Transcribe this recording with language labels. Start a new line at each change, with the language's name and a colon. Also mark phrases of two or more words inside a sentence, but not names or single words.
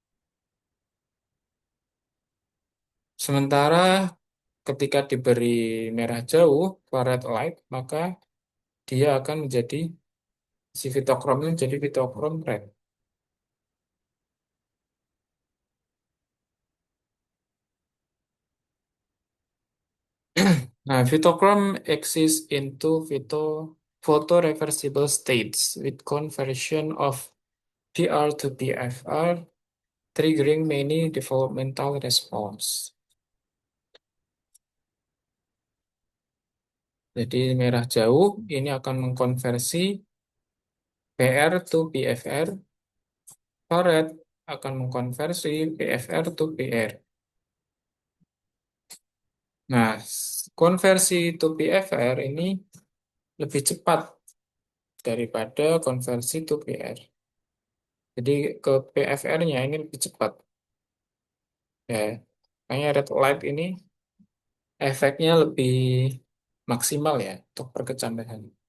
Indonesian: Sementara ketika diberi merah jauh,
English: infrared light,
Indonesian: maka dia akan menjadi si fitokromnya menjadi fitokrom red.
English: Nah, phytochrome exists into photoreversible states with conversion of PR to PFR, triggering many developmental response.
Indonesian: Jadi merah jauh ini akan mengkonversi
English: PR to PFR,
Indonesian: infrared akan mengkonversi
English: PFR to PR.
Indonesian: Nah, konversi
English: to PFR
Indonesian: ini lebih cepat daripada konversi
English: to PR.
Indonesian: Jadi ke PFR-nya ini lebih cepat. Ya, makanya
English: red light
Indonesian: ini efeknya lebih maksimal ya untuk perkecamehan.